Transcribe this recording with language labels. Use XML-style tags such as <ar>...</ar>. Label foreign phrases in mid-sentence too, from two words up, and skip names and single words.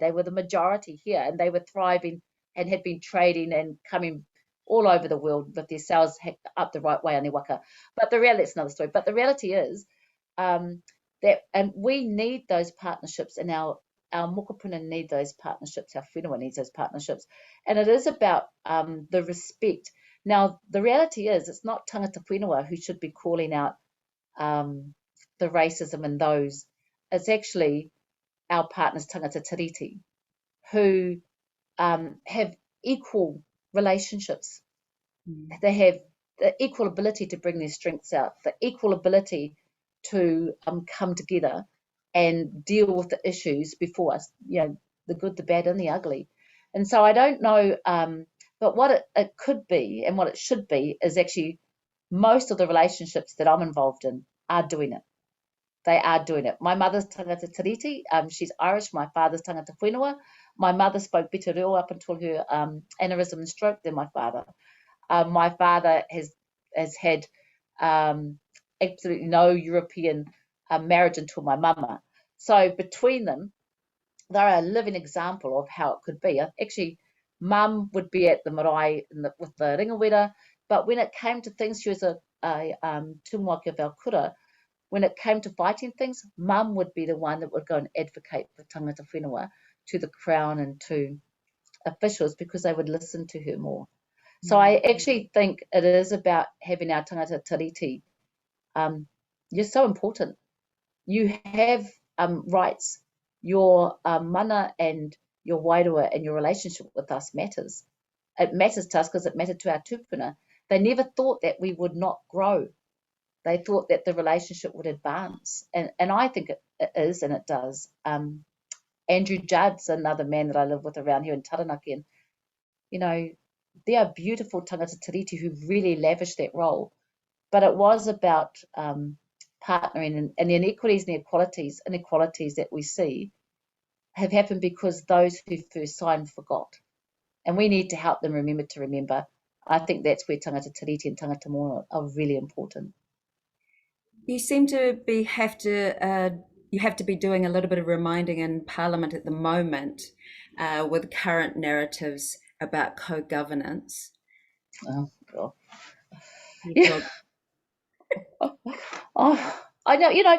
<en>They were the majority here, and they were thriving and had been trading and coming all over the world with their sails up the right way on their waka. But the reality, it's another story. But the reality is that, and we need those partnerships in our our mokopuna need those partnerships, our whenua needs those partnerships. And it is about the respect. Now, the reality is it's not</en> <mi>tangata whenua</mi> <en>who should be calling out the racism in those. It's actually our partners,</en> <mi>tangata tiriti,</mi> <en>who have equal relationships. They have the equal ability to bring their strengths out, the equal ability to come together and deal with the issues before us, the good, the bad, and the ugly. And so I don't know, but what it could be and what it should be is actually most of the relationships that I'm involved in are doing it. They are doing it. My mother's</en> <mi>tangata tiriti,</mi> <en>she's Irish. My father's</en> <mi>tangata whenua.</mi> <en>My mother spoke better reo up until her aneurysm and stroke than my father. My father has had absolutely no European marriage until my mama. So between them, they're a living example of how it could be. Actually, mum would be at the marae with the ringawera, but when it came to things, she was a tumuaki of our kura. When it came to fighting things, mum would be the one that would go and advocate for</en> <mi>tangata whenua</mi> <en>to the Crown and to officials because they would listen to her more. So I actually think it is about having our</en> <mi>tangata tiriti.</mi> <en>You're so important. You have rights. Your mana and your wairua and your relationship with us matters. It matters to us because it mattered to our tupuna. They never thought that we would not grow. They thought that the relationship would advance. And I think it is, and it does. Andrew Judd's another man that I live with around here in Taranaki. And, there are beautiful</en> <mi>tangata tiriti</mi> <en>who really lavish that role. But it was about partnering, and the inequities and inequalities that we see have happened because those who first signed forgot. And we need to help them remember to remember. I think that's where</en> <mi>tangata tiriti</mi> <en>and</en> <mi>tangata moana</mi> <en>are really important. You seem to have to be doing a little bit of reminding in Parliament at the moment with current narratives about co-governance. Oh God! Yeah. Oh, I know.</en>